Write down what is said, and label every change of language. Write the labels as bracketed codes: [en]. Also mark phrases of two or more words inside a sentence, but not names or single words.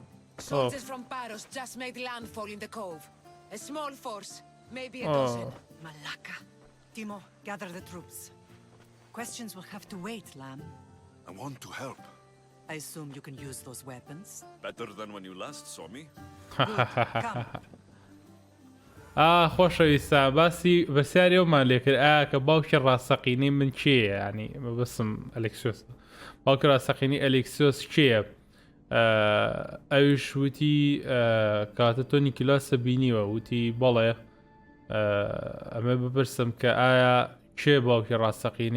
[en] Soldiers from Paros just made landfall in the cove. A small force, maybe a dozen. Malaka. Timo, gather the troops. Questions will have to wait, Lamb. I want to help. I assume you can use those weapons. Better than when you last saw me. Come. [ckb] خۆشەویستە باسی بەسیارەوەمان لێکرد کە باوکی ڕاستەقینەی من کێیە ینی مەبەسم ئەلێکسیۆس باوکی ڕاستەقینی ئەلێکسیۆس کێیە ئەویش وتی کاتە تۆ نیکلاسە بینیوە وتی بەڵێ ئەمە بپرسم کە ئایا کێ باوکی ڕاستەقینەی